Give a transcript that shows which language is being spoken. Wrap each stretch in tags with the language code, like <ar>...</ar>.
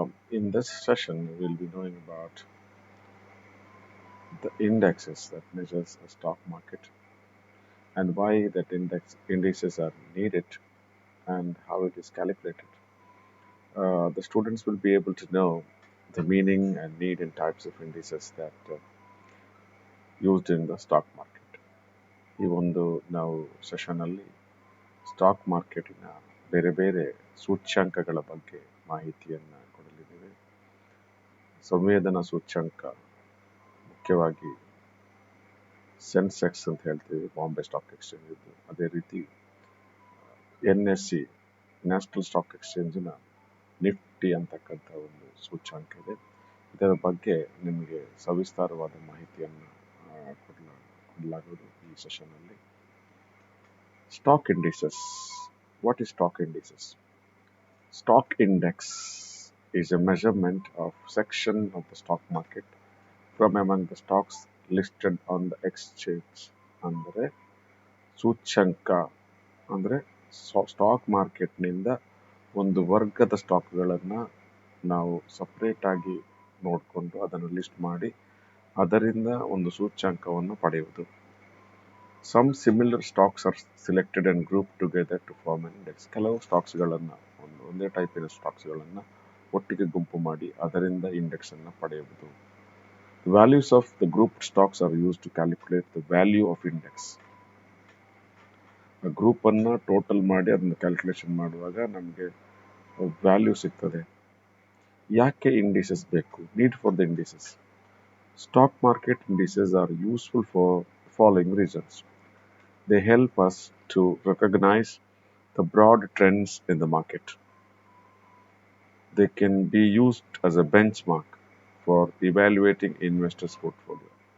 <en>In this session, we'll be knowing about the indexes that measures a stock market and why that indices are needed and how it is calculated. The students will be able to know the meaning and need and types of indices that used in the stock market.</en> <kn>ಈ ಒಂದು ನಾವು ಸೆಷನಲ್ಲಿ stock ಮಾರ್ಕೆಟಿನ ಬೇರೆ ಬೇರೆ ಸೂಚ್ಯಂಕಗಳ ಬಗ್ಗೆ ಮಾಹಿತಿಯನ್ನು ಕೊಡಲಿದ್ದೇವೆ. ಸಂವೇದನಾ ಸೂಚ್ಯಂಕ ಮುಖ್ಯವಾಗಿ ಸೆನ್ಸೆಕ್ಸ್ ಅಂತ ಹೇಳ್ತೀವಿ, ಬಾಂಬೆ ಸ್ಟಾಕ್ ಎಕ್ಸ್ಚೇಂಜ್ ಇದು. ಅದೇ ರೀತಿ NSE ನ್ಯಾಷನಲ್ ಸ್ಟಾಕ್ ಎಕ್ಸ್ಚೇಂಜಿನ ನಿಫ್ಟಿ ಅಂತಕ್ಕಂಥ ಒಂದು ಸೂಚ್ಯಂಕ ಇದೆ. ಇದರ ಬಗ್ಗೆ ನಿಮಗೆ ಸವಿಸ್ತಾರವಾದ ಮಾಹಿತಿಯನ್ನು ಕೊಡಲಾಗುವುದು ಈ ಸೆಷನ್ನಲ್ಲಿ.</kn> <en>Stock indices. What is stock indices? Stock index is a measurement of section of the stock market from among the stocks listed on the exchange.</en> <kn>ಅಂದರೆ ಸೂಚ್ಯಂಕ ಅಂದರೆ ಸ್ಟಾಕ್ ಮಾರ್ಕೆಟ್ನಿಂದ ಒಂದು ವರ್ಗದ ಸ್ಟಾಕ್ಗಳನ್ನು ನಾವು ಸಪ್ರೇಟ್ ಆಗಿ ನೋಡಿಕೊಂಡು ಅದನ್ನು ಲಿಸ್ಟ್ ಮಾಡಿ ಅದರಿಂದ ಒಂದು ಸೂಚ್ಯಂಕವನ್ನು ಪಡೆಯುವುದು.</kn> <en>Some similar stocks are selected and group together to form an index.</en> <kn>ಕೆಲವು ಸ್ಟಾಕ್ಸ್ಗಳನ್ನು ಒಂದೇ ಟೈಪಿನ ಸ್ಟಾಕ್ಸ್ಗಳನ್ನು ಒಟ್ಟಿಗೆ ಗುಂಪು ಮಾಡಿ ಅದರಿಂದ ಇಂಡೆಕ್ಸ್ ಅನ್ನು ಪಡೆಯುವುದು.</kn> <en>Values of the group stocks are use to calculate the value of index.</en> <kn>Group ಅನ್ನ ಟೋಟಲ್ ಮಾಡಿ ಅದನ್ನ ಕ್ಯಾಲ್ಕುಲೇಷನ್ ಮಾಡುವಾಗ ನಮಗೆ ವ್ಯಾಲ್ಯೂ ಸಿಗ್ತದೆ. ಯಾಕೆ ಇಂಡಿಸಸ್ ಬೇಕು?</kn> <en>Need for the indices. Stock market indices are useful for following reasons. They help us to recognize the broad trends in the market. They can be used as a benchmark for evaluating investors' portfolio.</en>